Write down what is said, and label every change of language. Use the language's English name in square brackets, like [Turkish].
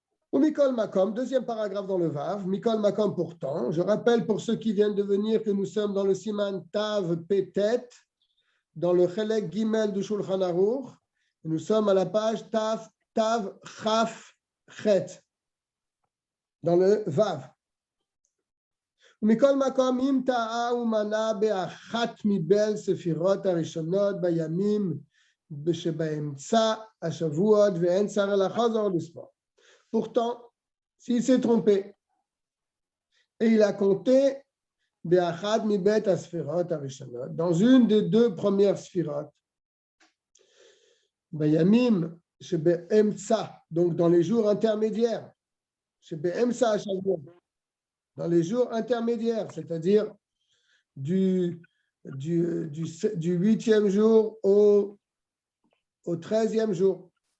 [French] Ou Mikol Makom, deuxième paragraphe dans le Vav, Mikol Makom pourtant. Je rappelle pour ceux qui viennent de venir que nous sommes dans le Siman Tav Petet, dans le Chelek Gimel du Shulchan Aruch. Nous sommes à la page Tav Chaf Chet, dans le Vav. [Hebrew] ומכל מקום, אם טעה ומנה באחת מבין ספירות הראשונות בימים שבאמצע השבועות ואין צריך לחזור לספור. [French] Pourtant, s'il s'est trompé et il a compté [Hebrew] באחת מבית הספירות הראשונות, [French] dans une des 2 premières sphirotes, [Hebrew] בימים שבאמצע, [French] donc dans les jours intermédiaires, [Hebrew] שבאמצע השבועות, [French] dans les jours intermédiaires, c'est-à-dire du 8e jour au 13e jour.